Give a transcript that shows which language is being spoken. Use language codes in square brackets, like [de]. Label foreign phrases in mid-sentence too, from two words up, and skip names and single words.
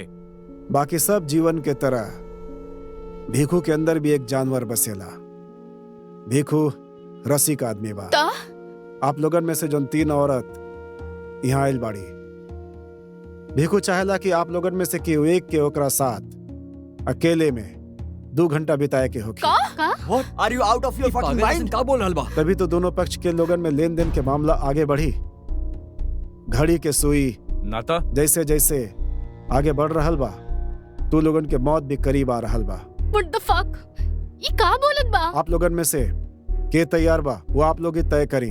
[bho] बाकी सब जीवन के तरह भीखू के अंदर भी एक जानवर बसेला। भीखू रसिक आदमी बा। ता? आप लोगन में से जो 3 औरत यहाँ आयल बाड़ी, भीखू चाहेला कि आप लोगन में से केहू एक के ओकरा साथ अकेले में 2 घंटा बिताए के होगी। [en] What are you out of your fucking mind? [bho] का बोल रहल बा? तभी तो दोनों पक्ष के लोगन में लेन देन के मामला आगे बढ़ी। घड़ी के सुई नाता जैसे जैसे आगे बढ़ रहल बा, तू लोगन के मौत भी करीब आ रहल बा। [en] What the fuck? [bho] ये का बोलत बा? आप लोगन में से के तैयार बा वो आप लोग ही तय करी।